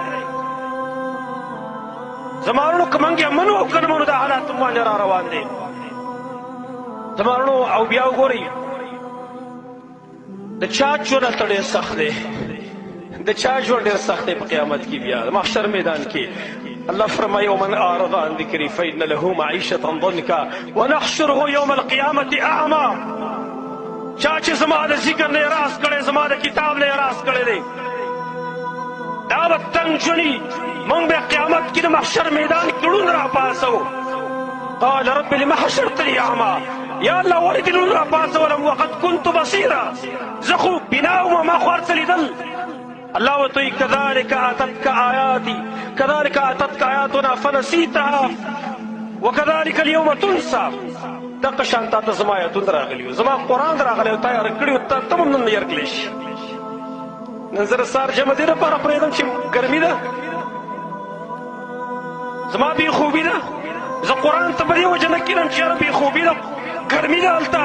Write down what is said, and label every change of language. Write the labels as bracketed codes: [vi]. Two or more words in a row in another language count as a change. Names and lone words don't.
[ps] زما وروڼو که موږ یې منو او که نه منو دا حالات موږ باندې را روان دی. زما وروڼو او بیا وګورئ د چا ژوند هلته ډېر سخت دی د چا ژوند ډېر سخت دی په قیامت کې بیا د محشر میدان کې الله فرمایي [ar] ومن اعرض عن ذکري فإن له معیشة ضنکا ونحشره یوم القیامة اعما. [ps] چا چې زما د ذکر نه اعراض کړی زما د کتاب نه اعراض کړی دی دا به تنګ ژوندي موږ به قیامت کې د محشر میدان کې ړوند راپاڅو. [ar] قال رب لم حشرتني اعما. [ps] یا الله ولې دې ړوند راپاڅولم [ar] وقد كنت بصیرا [ps] زه خو بنا وم ما خو هر څه لیدل. الله ورته وایي [ar] كذلك اتتك آیاتنا فنسیتها وكذلك اليوم تنسى. [ps] دغه شان تا ته زما آیتونه راغلي وو زما قرآن راغلی او تا یې هېر کړي وو ته هم نن هېر کړلی شي. نن زه د سهار جمع دې لپاره پرېږدم چې ګرمي ده زما بېخوبي ده زه قرآن ته په دې وجه نه کښېنم چې یاره بېخوبي ده ګرمي ده هلته.